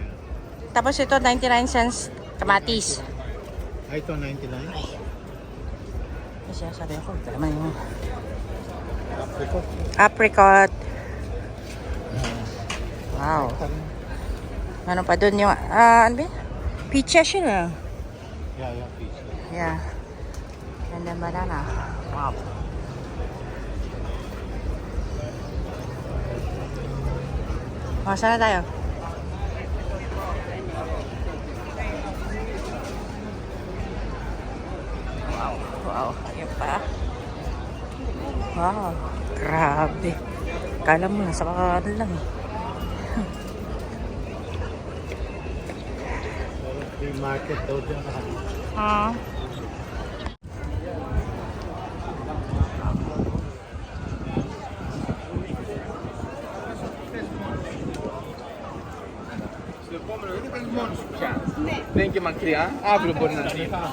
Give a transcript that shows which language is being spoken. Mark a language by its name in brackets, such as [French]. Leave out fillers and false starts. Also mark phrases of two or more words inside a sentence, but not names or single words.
[Filipino] Tapos ito, 99 cents kamatis. Ay, ito 99. Kasi sabi ako, ito naman yung Apricot. [English] apricot. Wow. [Filipino] Ano pa doon yung, ano ba? Peaches yun ah. [English] Yeah, peach. Yeah. And then banana. [Filipino] Wow. O, saan na tayo? Wow. Wow. Ayan pa. Wow. Grabe. Kala mo, nasa kakano lang eh. [English] Free market [Filipino] daw dyan. Ah. [Portuguese] Tem que maquiar, abre o bonezinho.